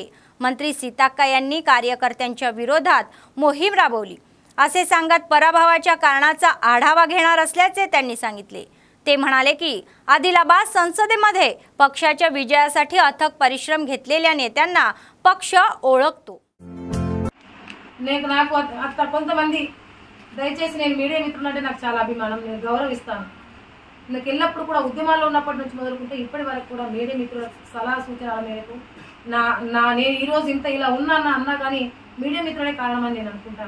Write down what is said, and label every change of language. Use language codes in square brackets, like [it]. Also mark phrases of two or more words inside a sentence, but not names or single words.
[mr] मंत्री सीताक्का यांनी कार्यकर्त्यांच्या विरोधात मोहीम राबवली असे सांगत पराभवाच्या कारणाचा आढावा घेणार असल्याचे त्यांनी सांगितले। ते म्हणाले की आदिलाबाद संसदेमध्ये पक्षाच्या विजयासाठी अथक परिश्रम घेतलेल्या नेत्यांना पक्ष ओळखतो। [te] నాకు అత్త కొంతమంది దయచేసి నేను మీడియా మిత్రులంటే నాకు చాలా అభిమానం, నేను గౌరవిస్తాను। నాకు ఎల్లప్పుడు కూడా ఉద్యమాల్లో ఉన్నప్పటి నుంచి మొదలుకుంటే ఇప్పటి వరకు కూడా మీడియా మిత్రుల సలహా సూచనల మేరకు నేను ఈ రోజు ఇంత ఇలా ఉన్నాను అన్నా కానీ మీడియా మిత్రులే కారణమని నేను అనుకుంటాను।